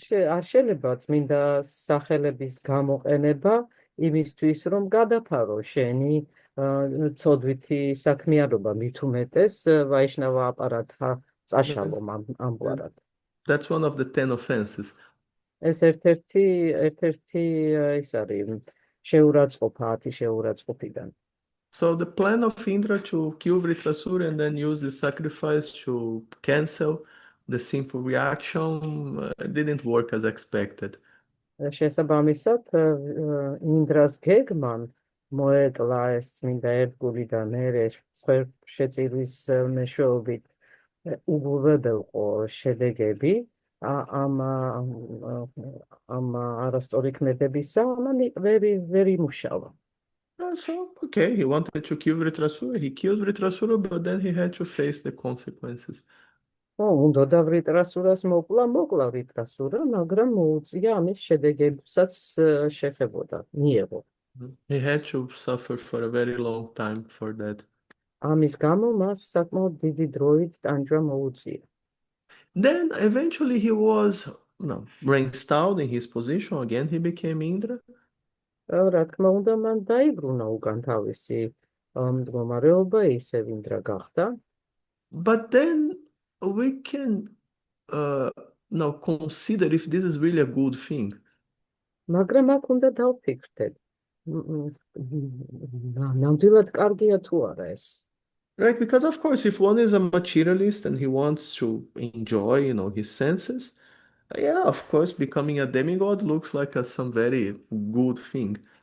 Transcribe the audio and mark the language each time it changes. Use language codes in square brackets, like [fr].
[ka] არ შეიძლება წმინდა სახელების გამოყენება იმისთვის, რომ გადაფარო შენი ცოდვითი საქმიანობა, მით უმეტეს ვაიშნავა აპარატა წაშალო ამგვარად. [en] That's one of the 10 offenses. [ka] ეს ერთ-ერთი ის არის შეურაცხყოფა 10 შეურაცხყოფიდან. [en] So the plan of Indra to kill Vritrasura and then use the sacrifice to cancel the sinful reaction didn't work as expected. [ka] შესაბამისად ინდრას გეგმამ მოეკლა ეს წმინდა ერთგული და მერე შეწირვის მეშვეობით უგულებელყო შედეგები ამ არასწორი ქმედებისა ვერ იმუშავა. [en] So, okay, he wanted to kill Vritrasura. He killed Vritrasura, but then he had to face the consequences. [ka] უნდა და ვრიტრასურას მოკლა ვრიტრასურა, მაგრამ მოუწია ამის შედეგებსაც შეხებოდა, მიეღო. [en] He had to suffer for a very long time for that. [ka] ამის გამო მას საკმაოდ დიდი დროით ტანჯვა მოუწია. [en] Then eventually he was reinstalled in his position. Again, he became Indra. [ka] რა თქმა უნდა, მან დაიბრუნა უკან თავისი მდგომარეობა, ისევ ინდრა გახდა. [en] But then we can now consider if this is really a good thing. [ka] მაგრამ აქ უნდა დავფიქრდეთ. ნამდვილად კარგია თუ არა ეს? [en] Right, because of course, if one is a materialist and he wants to enjoy, his senses, yeah, of course, becoming a demigod looks like some very good thing.